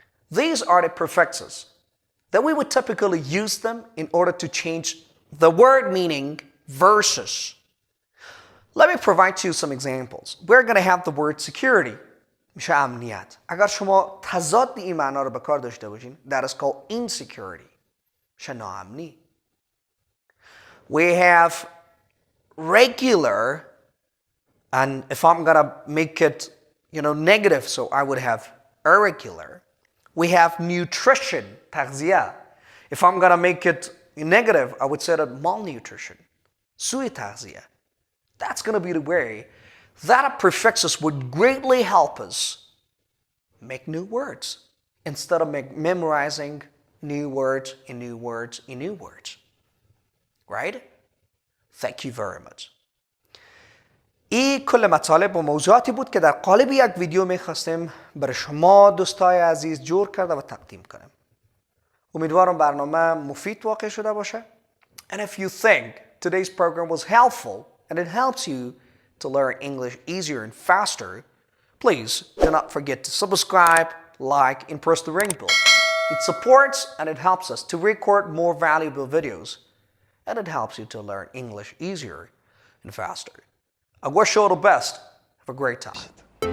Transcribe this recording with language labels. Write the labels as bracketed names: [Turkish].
[English] These are the prefixes that we would typically use them in order to change the word meaning versus. Let me provide you some examples. We're going to have the word security. [Persian] میشه امنیت. اگر شما تضاد این معنا رو به کار داشته باشین, [English] that is called insecurity. [Persian] میشه ناامنی. [English] We have regular, and if I'm going to make it, negative, so I would have irregular. We have nutrition, تغذیه. If I'm going to make it negative, I would say that malnutrition, سوء تغذیه. That's going to be the way that prefixes would greatly help us make new words instead of memorizing new words and new words and new words. Right? Thank you very much. [Persian] این کل مطالب و موضوعاتی بود که در قالب یک ویدیو میخواستیم برای شما دوستای عزیز جور کرده و تقدیم کنیم. امیدوارم برنامه مفید واقع شده باشه. [English] And if you think today's program was helpful and it helps you to learn English easier and faster, please do not forget to subscribe, like, and press the ring bell. It supports and it helps us to record more valuable videos, and it helps you to learn English easier and faster. I wish you all the best. Have a great time.